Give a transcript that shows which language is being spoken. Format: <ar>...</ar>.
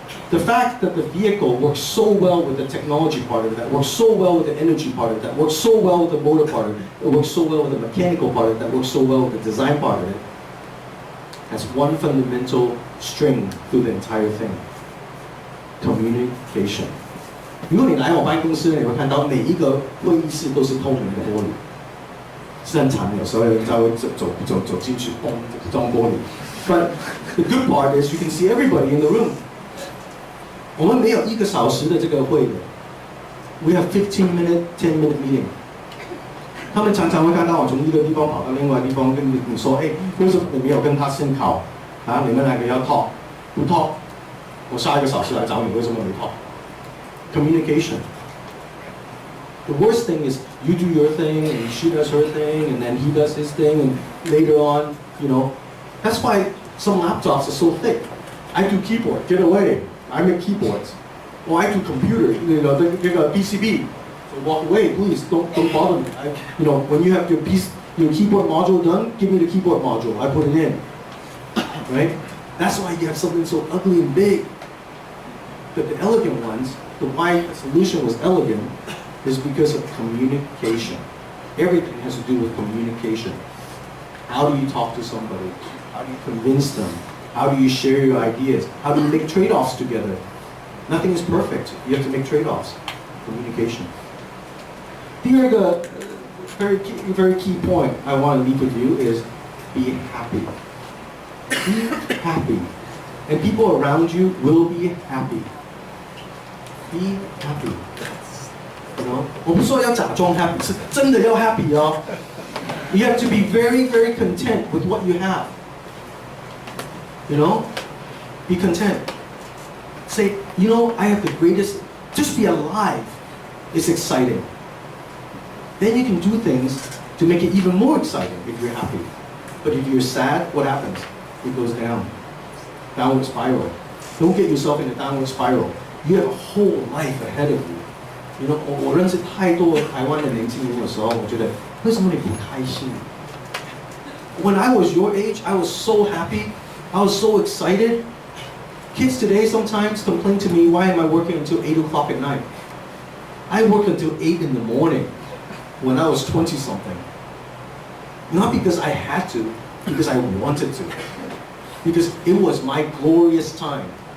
<en>The fact that the vehicle works so well with the technology part of it, that works so well with the energy part of it, that works so well with the motor part of it, that works so well with the mechanical part of it, that works so well with the design part of it, has one fundamental string through the entire thing. Communication.</en> <zh>如果你来我办公室，你会看到每一个会议室都是透明的玻璃，是很惨的。有时候人家会走进去，嘣，撞玻璃。</zh> <en>But the good part is you can see everybody in the room.</en> <zh>我们没有1个小时的这个会的 ，</zh> <en>we have 15-minute, 10-minute meeting.</en> <zh>他们常常会看到我从一个地方跑到另外一个地方，跟你说，哎，为什么你没有跟他深考？啊，你们两个要 talk， 不 talk， 我下1个小时来找你，为什么没 talk？</zh> <en>Communication. The worst thing is you do your thing and she does her thing and then he does his thing and later on, you know, that's why some laptops are so thick. I do keyboard, get away. I make keyboards. Or I do computer, you know, they got PCB. So walk away, please, don't bother me. You know, when you have your keyboard module done, give me the keyboard module, I put it in. Right? That's why you have something so ugly and big. But the elegant ones, the why the solution was elegant is because of communication. Everything has to do with communication. How do you talk to somebody? How do you convince them? How do you share your ideas? How do you make trade-offs together? Nothing is perfect. You have to make trade-offs. Communication.</en> <zh>第二个</zh> <en>very key point I want to leave with you is be happy. Be happy. And people around you will be happy. Be happy. You know?</en> <zh>我不是说要假装 happy, 是真的要 happy 哦。</zh> <en>You have to be very, very content with what you have. You know? Be content. Say, you know, I have the greatest, just be alive is exciting. Then you can do things to make it even more exciting if you're happy. But if you're sad, what happens? It goes down. Downward spiral. Don't get yourself in a downward spiral. You have a whole life ahead of you. You know,</en> <zh>我认识太多台湾的年轻人的时候，我觉得为什么你不开心？</zh> <en>When I was your age, I was so happy. I was so excited. Kids today sometimes complain to me, why am I working until 8 o'clock at night? I worked until 8 in the morning when I was 20-something. Not because I had to, because I wanted to. Because it was my glorious time.</en>